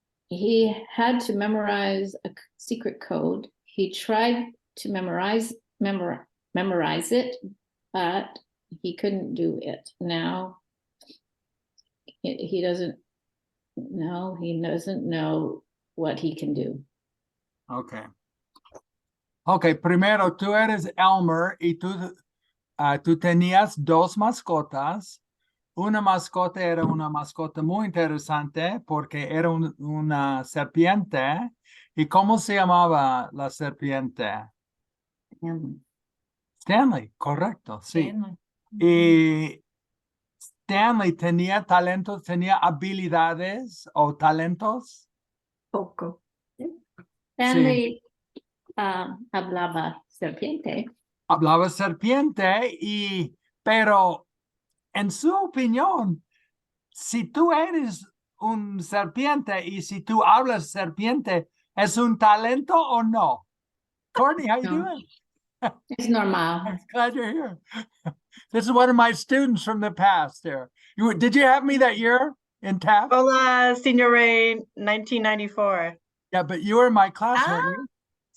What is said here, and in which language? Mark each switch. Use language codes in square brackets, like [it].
[en] He had to memorize a secret code. He tried to memorize it, but he couldn't do it. Now he doesn't know what he can do. Okay. [es] Okay, primero, tú eres Elmer y tú tenías dos mascotas. Una mascota era una mascota muy interesante porque era una serpiente. ¿Y cómo se llamaba la serpiente? Stanley, correcto, sí. Y Stanley tenía talentos, tenía habilidades o talentos. Poco. Stanley hablaba serpiente. Hablaba serpiente pero en su opinión, si tú eres un serpiente y si tú hablas serpiente, ¿es un talento o no? [en] Courtney, how you [es] No. [en] doing? [es] Es normal. [en] I'm glad you're here. This is one of my students from the past there. Did you have me that year in TAF? [es] Hola, Signore, 1994. [en] Yeah, but you were in my class, weren't you?